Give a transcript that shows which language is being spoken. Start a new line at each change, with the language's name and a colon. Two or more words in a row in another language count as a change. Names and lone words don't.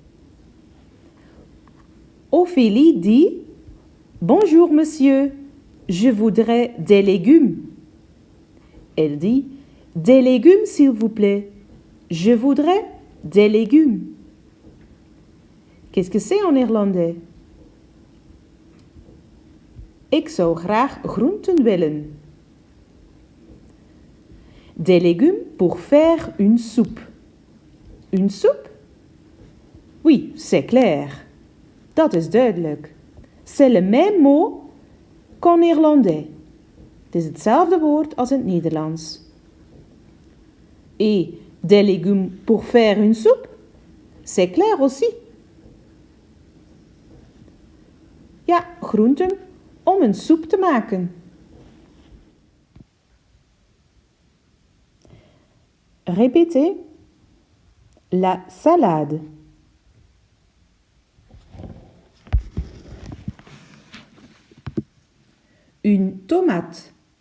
French: Ophélie dit: Bonjour monsieur, je voudrais des légumes. Elle dit: Des légumes s'il vous plaît. Je voudrais des légumes. Qu'est-ce que c'est en néerlandais?
Dutch: Ik zou graag groenten willen.
French: Des légumes pour faire une soupe. Une soupe? Oui, c'est clair.
Dutch: Dat is duidelijk.
French: C'est le même mot qu'en néerlandais.
Dutch: Het is hetzelfde woord als in het Nederlands.
French: Et des légumes pour faire une soupe? C'est clair aussi.
Dutch: Ja, groenten om een soep te maken.
French: Répétez. La salade. Une tomate.